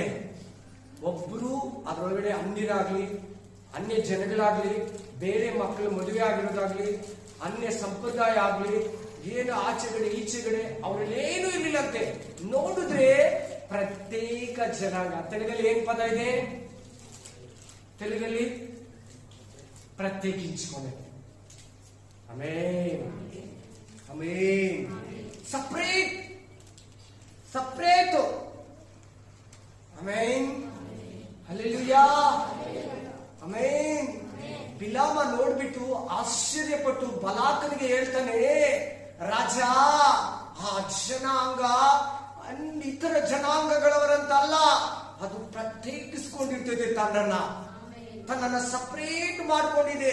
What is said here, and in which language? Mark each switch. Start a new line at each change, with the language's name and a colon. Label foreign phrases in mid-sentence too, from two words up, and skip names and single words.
Kannada: ಒಬ್ರು ಅದರೊಳಗಡೆ ಅನ್ಯರಾಗ್ಲಿ, ಅನ್ಯ ಜನಗಳಾಗ್ಲಿ, ಬೇರೆ ಮಕ್ಕಳು ಮದುವೆ ಆಗಿರೋದಾಗ್ಲಿ, ಅನ್ಯ ಸಂಪ್ರದಾಯ ಆಗ್ಲಿ, ಏನು ಆಚೆಗಡೆ ಈಚೆಗಡೆ ಅವರಲ್ಲೇನು ಇರ್ಲಿಲ್ಲಂತೆ. ನೋಡಿದ್ರೆ ಪ್ರತ್ಯೇಕ ಜನಾಂಗ. ತೆಲುಗಲ್ಲಿ ಏನ್ ಪದ ಇದೆ?
Telugu: తెలుగಲ್ಲಿ ప్రత్యేకించుకోండి. ఆమేన్ ఆమేన్.
English: separate separate.
Kannada: ಆಮೇನ್ ಹಲ್ಲೆಲೂಯಾ ಆಮೇನ್. ಬಿಲಾಮ ನೋಡ್ಬಿಟ್ಟು ಆಶ್ಚರ್ಯಪಟ್ಟು ಬಲಾಕನಿಗೆ ಹೇಳ್ತಾನೆ, ರಾಜ, ಆ ಜನಾಂಗ ಇತರ ಜನಾಂಗಗಳವರಂತಲ್ಲ, ಅದು ಪ್ರತ್ಯೇಕಿಸ್ಕೊಂಡಿರ್ತದೆ, ತನ್ನನ್ನ ಸಪರೇಟ್ ಮಾಡ್ಕೊಂಡಿದೆ.